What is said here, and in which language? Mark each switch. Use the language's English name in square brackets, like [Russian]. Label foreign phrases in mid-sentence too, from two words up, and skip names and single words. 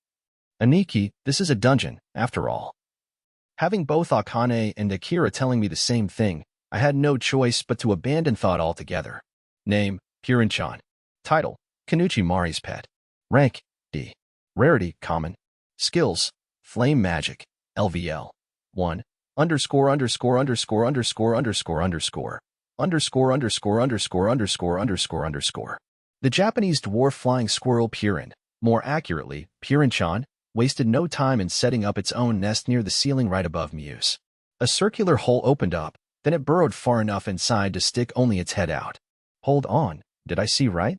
[English] Aniki, this is a dungeon, after all. Having both Akane and Akira telling me the same thing, I had no choice but to abandon thought altogether. Name, Purin-chan. Title, Kanuchi Mari's pet. Rank, D. Rarity, common. Skills, flame magic, LVL. 1. Underscore underscore underscore underscore underscore underscore. Underscore underscore underscore underscore underscore underscore. The Japanese dwarf flying squirrel Purin, more accurately, Purin-chan, wasted no time in setting up its own nest near the ceiling right above Mew's. A circular hole opened up, then it burrowed far enough inside to stick only its head out. Hold on, did I see right?